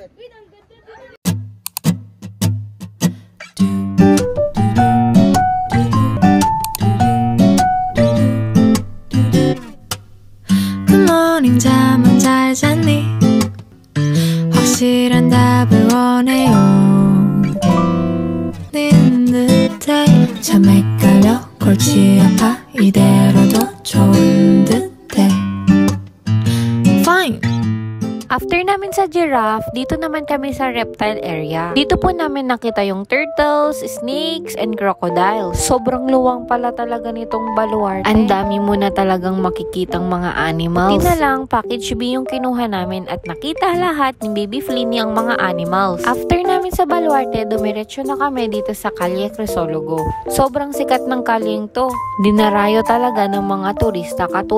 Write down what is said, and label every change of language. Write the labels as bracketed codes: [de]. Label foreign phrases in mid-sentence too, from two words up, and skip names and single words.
[en] Good morning, [ko] 잠은 잘 잤니? 확실한 답을 원해요. 닌 듯해 참 헷갈려 골치 아파 이대로도 좋은 듯해 Fine. [tl] After namin sa giraffe, dito naman kami sa reptile area. Dito po namin nakita yung [en] turtles, snakes, and crocodiles. [tl] Sobrang luwang pala talaga nitong baluarte. Ang dami mo na talagang makikitang mga animals. Hindi na lang, package B yung kinuha namin at nakita lahat ni Baby Fleeny ang mga animals. After namin sa baluarte, dumiretso na kami dito sa Calle Crisologo. Sobrang sikat ng kalyeng to. Dinarayo talaga ng mga turista katulad namin.